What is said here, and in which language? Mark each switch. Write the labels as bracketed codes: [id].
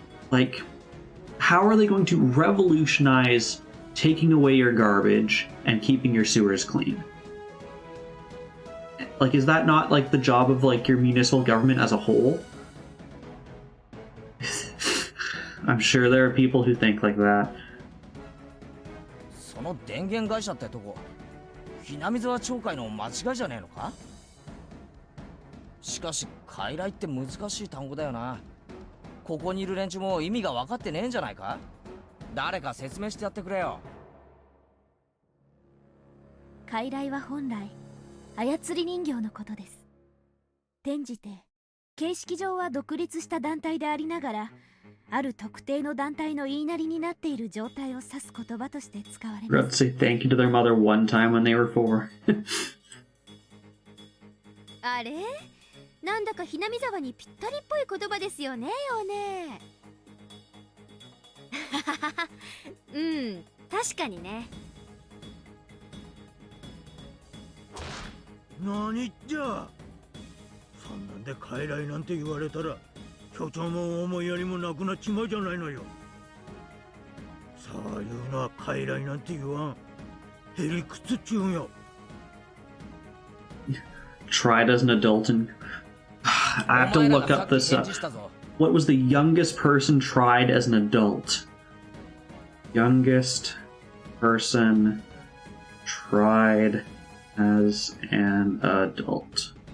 [en] Like, how are they going to revolutionize taking away your garbage and keeping your sewers clean? Like, is that not, like, the job of, like, your municipal government as a whole? I'm sure there are people who think like that. [ja] その電源会社ってとこひなみ沢町会の間違いじゃねえのかしかし傀儡って難しい単語だよなここにいる連中も意味が分かってねえんじゃないか誰か説明してやってくれよ傀儡は本来操り人形のことです転じて形式上は独立した団体でありながらある特定の団体の言いなりになっている状態を指す言葉として使われます [en] Say thank you to their mother one time when they were 4. [ja] あれなんだかひなみ沢にぴったりっぽい言葉ですよねおねうん確かにね何じゃそんなんで傀儡なんて言われたら巨長も思いやりもなくなっちまうじゃないのよそういうのは傀儡なんて言わんへりくつっちゅうんよ [en] Tried as an adult and I have to look up this What was the youngest person tried as an adult? Youngest person tried as an adult.